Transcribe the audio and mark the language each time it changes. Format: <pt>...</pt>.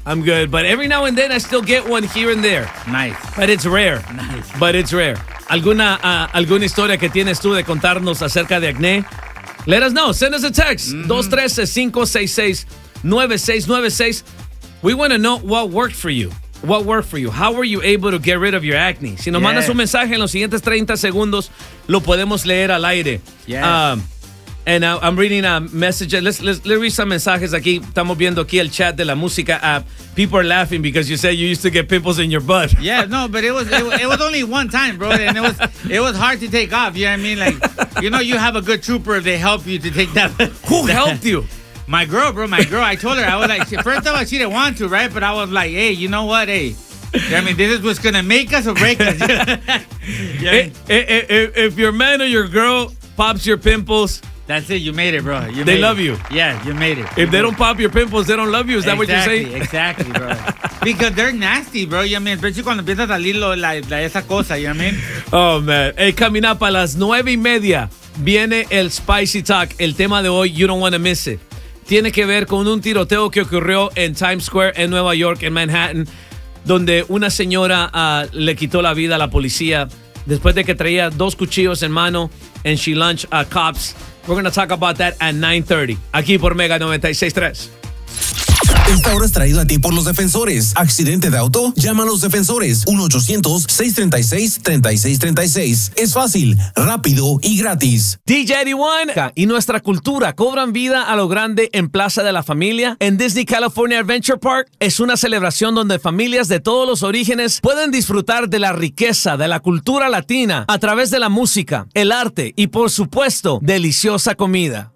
<en>But every now and then I still get one here and there. Nice. But it's rare. Nice. But it's rare.</en> <es>¿Alguna historia que tienes tú de contarnos acerca de acné?</es> <en>Let us know. Send us a text. Mm-hmm. 213-566-9696. We want to know what worked for you. What worked for you? How were you able to get rid of your acne?</en> <es>Si nos mandas un mensaje en los siguientes 30 segundos, lo podemos leer al aire.</es> <en>Yes. And I'm reading a message. Let's read some</en> <es>mensajes aquí. Estamos viendo aquí el chat de la música app.</es> <en>People are laughing because you said you used to get pimples in your butt. Yeah, no, but it was only one time, bro. And it was hard to take off. You know what I mean? Like, you know, you have a good trooper if they help you to take that. Who helped you? My girl. I told her. I was like, first of all, she didn't want to, right? But I was like, hey, you know what? Hey, I mean, this is what's going to make us or break us. If your man or your girl pops your pimples, that's it. You made it, bro. They love you. Yeah, you made it. If they don't pop your pimples, they don't love you. Is that what you're saying? Exactly, bro. Because they're nasty, bro. You know what I mean? Especially</en> <es>cuando empiezas a salir la esa cosa,</es> <en>you know what I mean? Oh, man. Hey, coming up</en> <es>a las 9:30, viene el</es> <en>Spicy Talk.</en> <es>El tema de hoy,</es> <en>you don't want to miss it.</en> <es>Tiene que ver con un tiroteo que ocurrió en Times Square, en Nueva York, en Manhattan. donde una señora le quitó la vida a la policía después de que traía dos cuchillos en mano,</es> <en>and she lunched cops. We're going to talk about that at 9:30</en> <es>aquí por</es> <en>Mega 96.3.</en> <es>Esta hora es traído a ti por Los Defensores. ¿Accidente de auto? Llama a Los Defensores. 1-800-636-3636. Es fácil, rápido y gratis. DJ Eddie One y nuestra cultura cobran vida a lo grande en Plaza de la Familia. En Disney California Adventure Park es una celebración donde familias de todos los orígenes pueden disfrutar de la riqueza de la cultura latina a través de la música, el arte y, por supuesto, deliciosa comida.</es>